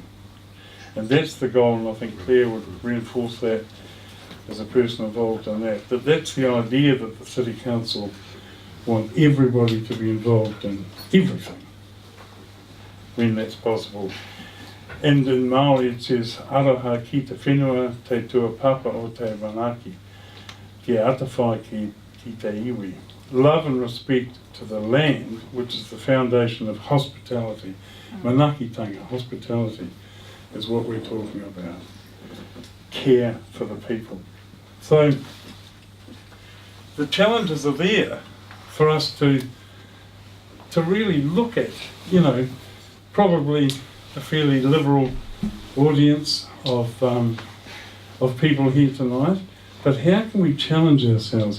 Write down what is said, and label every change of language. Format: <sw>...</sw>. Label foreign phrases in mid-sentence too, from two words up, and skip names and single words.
<en>And that's the goal, and I think Claire would reinforce that as a person involved in that. That's the idea, that the City Council want everybody to be involved in everything, when that's possible. And in Māori it says,</en> <mi>Aroha ki te whenua, te tuapapa o te manaki, ki atawhai ki te iwi.</mi> <en>Love and respect to the land, which is the foundation of hospitality. Manakitanga, hospitality, is what we're talking about. Care for the people. So, the challenges are there for us to really look at, probably a fairly liberal audience of people here tonight, but how can we challenge ourselves?</en>